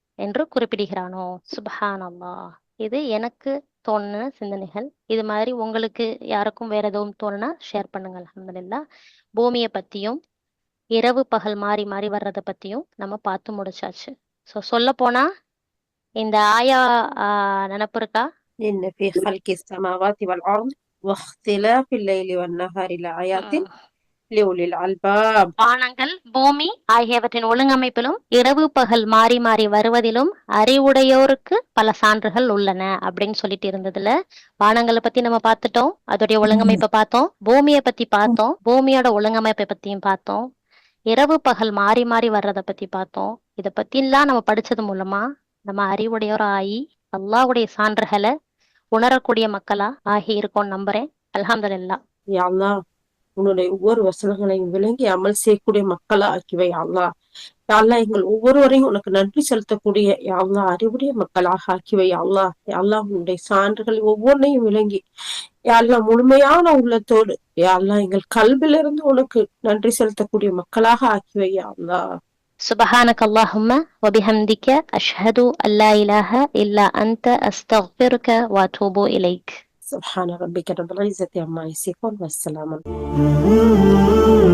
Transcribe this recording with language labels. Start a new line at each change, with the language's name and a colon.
Tamil: என்று குறிப்பிடுகிறானோ. சுப்ஹானல்லாஹ். இது எனக்கு தோணுன சிந்தனைகள். இது மாதிரி உங்களுக்கு யாருக்கும் வேற எதுவும் தோணுனா ஷேர் பண்ணுங்க. அல்ஹம்துலில்லாஹ். பூமியை பத்தியும் இரவு பகல் மாறி மாறி வர்றதை பத்தியும் நம்ம பார்த்து முடிச்சாச்சு. ஸோ சொல்ல போனா இந்த ஆயா நினப்பு இருக்கா?
Arabic: إن في خلق السماوات والأرض واختلاف الليل والنهار لآيات لأولي الألباب.
Tamil: வானங்கள் பூமி ஆகியவற்றின் ஒழுங்கமைப்பிலும் இரவு பகல் மாறி மாறி வருவதிலும் அறிவுடையோருக்கு பல சான்றுகள் உள்ளன அப்படின்னு சொல்லிட்டு இருந்ததுல வானங்களை பத்தி நம்ம பார்த்துட்டோம், அதோடைய ஒழுங்கமைப்பை பார்த்தோம், பூமியை பத்தி பார்த்தோம், பூமியோட ஒழுங்கமைப்பை பத்தியும் பார்த்தோம், இரவு பகல் மாறி மாறி வர்றதை பத்தி பார்த்தோம். இதை பத்திலாம் நம்ம படிச்சது மூலமா நம்ம அறிவுடையோர் ஆகி அல்லாஹ்வுடைய சான்றுகளை உணரக்கூடிய மக்களா ஆகி இருக்கோம் நம்புறேன். அல்ஹம்துலில்லாஹ். யா அல்லாஹ், உன்னுடைய ஒவ்வொரு வசனங்களையும் விளங்கி அமல் செய்யக்கூடிய மக்களா ஆக்கிவை யா அல்லாஹ். யா அல்லாஹ், எங்கள் ஒவ்வொருவரையும் உனக்கு நன்றி செலுத்தக்கூடிய யா அல்லாஹ் அறிவுடைய மக்களாக ஆக்கிவை யா அல்லாஹ். யா அல்லாஹ், உன்னுடைய சான்றுகள் ஒவ்வொன்றையும் விளங்கி யா அல்லாஹ் முழுமையான உள்ளத்தோடு யா அல்லாஹ் எங்கள் கல்விலிருந்து உனக்கு நன்றி செலுத்தக்கூடிய மக்களாக ஆக்கிவை யா அல்லாஹ்.
Arabic: سبحانك اللهم وبحمدك أشهد أن لا إله إلا أنت أستغفرك وأتوب إليك. سبحان ربك رب العزة عما يصفون والسلام